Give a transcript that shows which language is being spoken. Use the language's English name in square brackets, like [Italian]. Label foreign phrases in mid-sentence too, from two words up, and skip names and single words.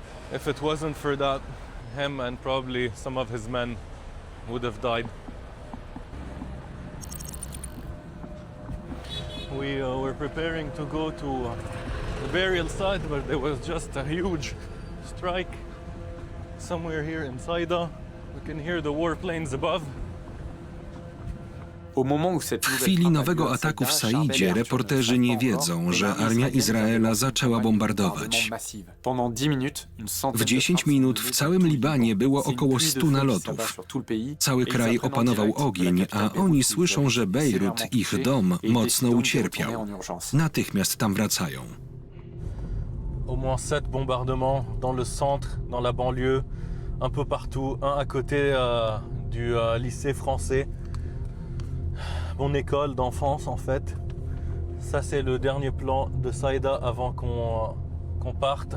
[English] If it wasn't for that, him and probably some of his men would have died. We were preparing to go to the burial site, but there was just a huge strike somewhere here in Saïda. We can hear the warplanes above. [Polish] W chwili nowego ataku w Saidzie reporterzy nie wiedzą, że armia Izraela zaczęła bombardować. W 10 minut w całym Libanie było około 100 nalotów. Cały kraj opanował ogień, a oni słyszą, że Bejrut, ich dom, mocno ucierpiał. Natychmiast tam wracają. [French] Au moins 7 bombardements dans le centre, dans la banlieue, un peu partout, un à côté du lycée français. Mon école d'enfance en fait. Ça c'est le dernier plan de Saïda avant qu'on parte.